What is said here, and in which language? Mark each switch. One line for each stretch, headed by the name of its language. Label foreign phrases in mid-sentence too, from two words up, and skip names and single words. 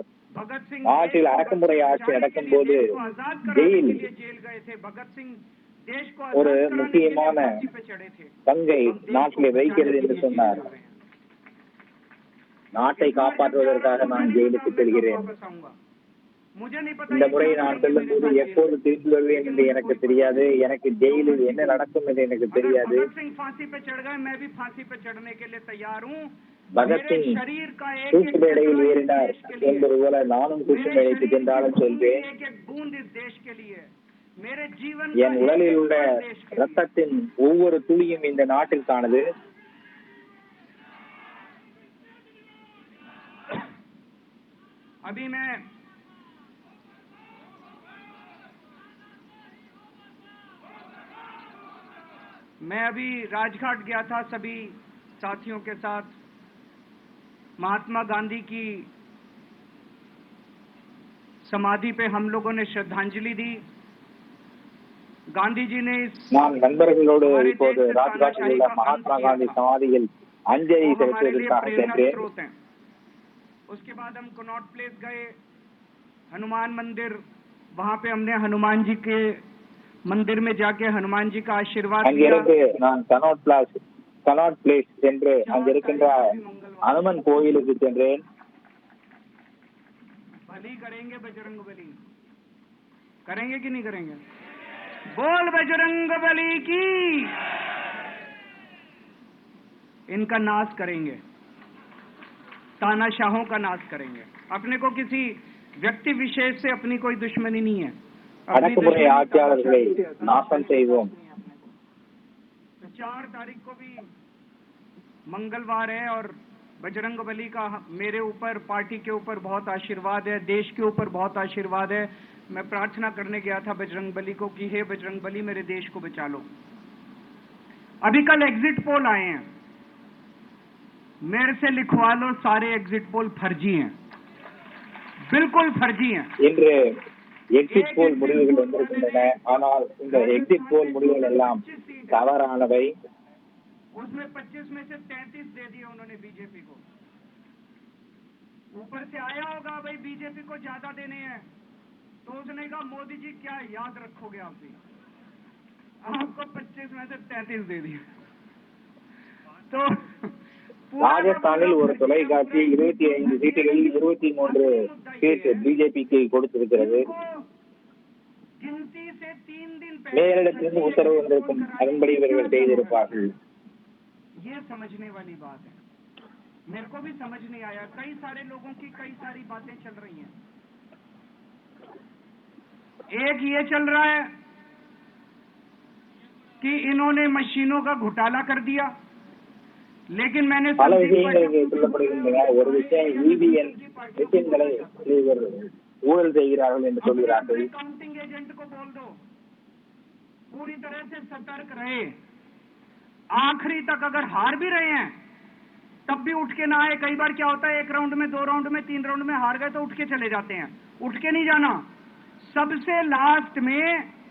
Hindi: भगत सिंह
Tamil: நாட்டில் அடக்குமுறை ஆட்சி நடக்கும் போது ஜெயில்
Hindi: जेल गए थे। भगत सिंह देश को
Tamil: ஒரு
Hindi: आजाद कराने के लिए
Tamil: முக்கியமான
Hindi: फांसी पे चढ़े थे।
Tamil: பங்கை நாட்டிலே வகிக்கிறது என்று சொன்னார். நாட்டை காப்பாற்றுவதற்காக நான் ஜெயிலுக்கு செல்கிறேன்.
Hindi: मुझे नहीं पता
Tamil: இந்த முறை நான் செல்லும் போது எப்போது திரும்பி வருவேன் என்று எனக்கு தெரியாது. எனக்கு ஜெயிலில் என்ன நடக்கும் என்று எனக்கு தெரியாது.
Hindi: भगत सिंह फांसी पे चढ़ गए, मैं भी फांसी पे चढ़ने के लिए तैयार हूँ।
Tamil: பகத்சிங் தூக்கு மேடையில் ஏறினார் என்பது போல நானும் தூக்கு மேடைக்கு சென்றாலும் செல்வேன். என் உடலில் உள்ள ரத்தத்தின் ஒவ்வொரு துளியும் இந்த நாட்டிற்கானது.
Hindi: अभी मैं अभी राजघाट गया था सभी साथियों के साथ। महात्मा गांधी की समाधि पे हम लोगों ने श्रद्धांजलि दी। गांधी जी ने
Tamil: நான் நண்பர்களோடு இப்போது ராஜ்காட்டில் உள்ள மகாத்மா காந்தி சமாதியில் அஞ்சலி செலுத்துவதற்காக சென்றேன்.
Hindi: उसके बाद हम कनॉट प्लेस गए, हनुमान मंदिर, वहां पे हमने हनुमान जी के मंदिर में जाके हनुमान जी का आशीर्वाद लिया।
Tamil: அங்கிருந்து நான் கனாட் பிளேஸ் சென்று அங்கிருக்கின்ற அனுமன் கோயிலுக்கு சென்றேன்.
Hindi: भली करेंगे बजरंग बली, करेंगे कि नहीं करेंगे? बोल बजरंग बली की। इनका नाश करेंगे, तानाशाहों का नाश करेंगे। अपने को किसी व्यक्ति विशेष से अपनी कोई दुश्मनी नहीं है।
Tamil: அடக்குமுறை ஆட்சியாளர்களை நாசம் செய்வோம்.
Hindi: 4 तारीख को भी मंगलवार है और बजरंग बली का मेरे ऊपर, पार्टी के ऊपर बहुत आशीर्वाद है, देश के ऊपर बहुत आशीर्वाद है। मैं प्रार्थना करने गया था बजरंग बली को कि हे बजरंग बली मेरे देश को बचा लो। अभी कल
English: exit poll
Hindi: आए हैं, मेरे से लिखवा लो, सारे
English: exit poll
Hindi: फर्जी हैं, बिल्कुल फर्जी हैं।
Tamil: இன்று
English: exit poll
Tamil: முடிவுகள் வந்திருக்கின்றன. ஆனால் இந்த
English: exit poll
Tamil: முடிவுகள் எல்லாம் தவறானவை.
Hindi: उसमें 25 में से 33 दे दिए उन्होंने बीजेपी को। ऊपर से आया होगा भाई बीजेपी को ज्यादा देने हैं, तो उसने कहा मोदी जी क्या याद रखोगे आप भी, आपको 25 में से 33 दे दिए। तो
Tamil: ராஜஸ்தானில் ஒரு தொலைக்காட்சி 25 சீட்டுகளில் 23 சீட்டு பிஜேபிக்கு கொடுத்திருக்கிறது. மேலிடத்திலிருந்து உத்தரவு வந்திருக்கும், அதன்படி இவர்கள் செய்திருப்பார்கள்.
Hindi: ये समझने वाली बात है, मेरे को भी समझ नहीं आया। कई सारे लोगों की कई सारी बातें चल रही हैं। एक ये चल रहा है कि इन्होंने मशीनों का घोटाला कर दिया, लेकिन मैंने
Tamil: பல விஷயங்கள் சொல்லப்படுகின்றன. ஒரு விஷயம் இவிஎம் மிஷின்களை ஊழல் செய்கிறார்கள் என்று சொல்கிறார்கள்.
English: counting agent
Hindi: को बोल दो पूरी तरह से सतर्क रहे, आखिरी तक अगर हार भी रहे हैं तब भी उठ के ना आए। कई बार क्या होता है, 1 राउंड में, 2 राउंड में, 3 राउंड में हार गए तो उठ के चले जाते हैं। उठ के नहीं जाना, सबसे लास्ट में